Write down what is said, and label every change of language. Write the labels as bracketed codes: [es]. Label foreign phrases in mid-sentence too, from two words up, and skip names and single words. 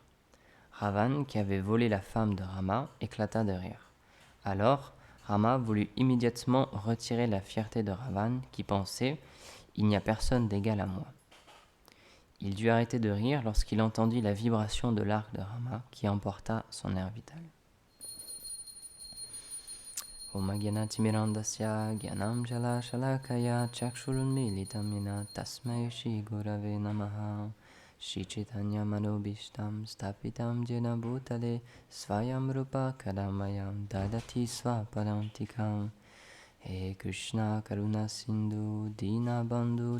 [fr] Ravan, qui avait volé la femme de Rama, éclata de rire. Alors, Rama voulut immédiatement retirer la fierté de Ravan, qui pensait « Il n'y a personne d'égal à moi ». Il dut arrêter de rire lorsqu'il entendit la vibration de l'arc de Rama qui emporta son air vital. [sa] ॐ ज्ञानतिमिरान्धस्य ज्ञानम् जल शलाकया चक्षुरुन्मिलितम् येन तस्मै श्री गुरवे नमः श्री चैतन्य मनोभिष्टम् स्थापितम् जेन भूतले स्वयम् रूप कदमयम् ददाति स्वपदान्तिकम् हे कृष्ण करुणा सिन्धु दीन बन्धु